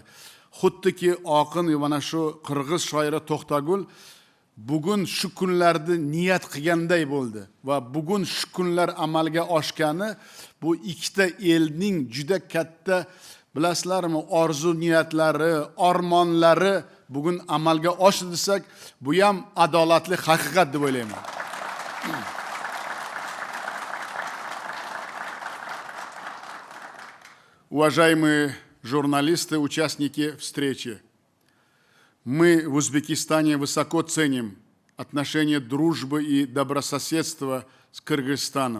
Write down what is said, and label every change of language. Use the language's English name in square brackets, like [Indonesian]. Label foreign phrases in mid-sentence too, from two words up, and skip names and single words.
[Uzbek] Xuddiki oqin mana shu qirg'iz shoiri To'xtagul bugun shu kunlarni niyat qilganday bo'ldi va bugun shu kunlar amalga oshgani bu ikkita elning juda katta, bilasizlarmi, orzu niyatlari, armonlari bugun amalga oshdi desak, bu ham adolatli haqiqat deb o'ylayman. [Russian] Уважаемые журналисты, участники встречи, мы в Узбекистане высоко ценим отношения дружбы и добрососедства с Кыргызстаном.